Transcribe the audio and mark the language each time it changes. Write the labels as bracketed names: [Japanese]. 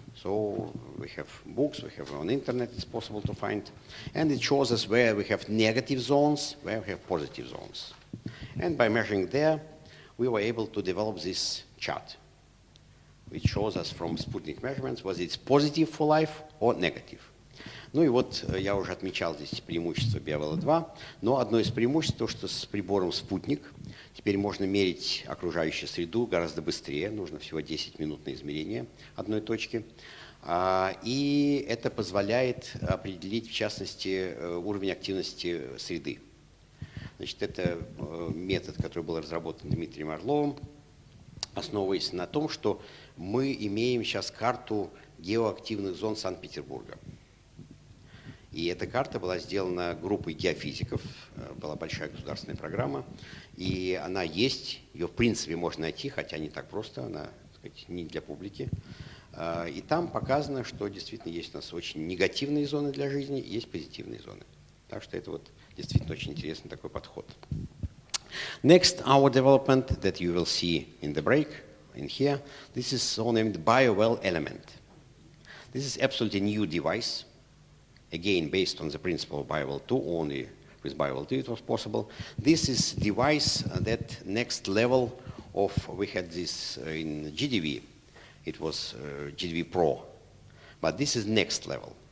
[English] So we have books, we have on internet, it's possible to find, and it shows us where we have negative zones, where we have positive zones. And by measuring there, we were able to develop this chart, which shows us from Sputnik measurements whether it's positive for life or negative. [Russian] Ну и вот я уже отмечал здесь преимущество Bowell-2, но одно из преимуществ то, что с прибором «Спутник» теперь можно мерить окружающую среду гораздо быстрее, нужно всего 10 минут на измерение одной точки, и это позволяет определить, в частности, уровень активности среды. Значит, это метод, который был разработан Дмитрием Орловым, основываясь на том, что мы имеем сейчас карту геоактивных зон Санкт-Петербурга. И эта карта была сделана группой геофизиков, была большая государственная программа, и она есть, ее в принципе можно найти, хотя не так просто, она, так сказать, не для публики. И там показано, что действительно есть у нас очень негативные зоны для жизни, есть позитивные зоны. Так что это вот действительно очень интересный такой подход. [English] Next, our development that you will see in the break, in here, this is so named Bowell Element. This is absolutely new device. Again, based on the principle of Bowell 2, only with Bowell 2 it was possible. This is device that next level of, we had this in GDV, it was GDV Pro, but this is next level.